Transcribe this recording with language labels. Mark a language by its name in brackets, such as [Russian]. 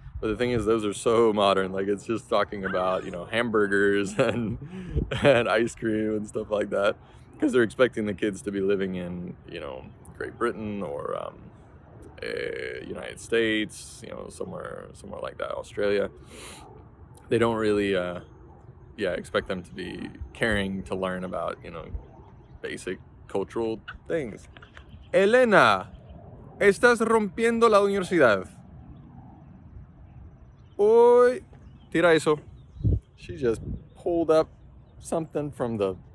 [English] But the thing is, those are so modern. Like, it's just talking about, hamburgers and ice cream and stuff like that, because they're expecting the kids to be living in, Great Britain or United States, somewhere like that, Australia. They don't really, expect them to be caring to learn about, basic cultural things. [Spanish] Elena, estás rompiendo la universidad. Uy, tira eso. [English] She just pulled up something from the...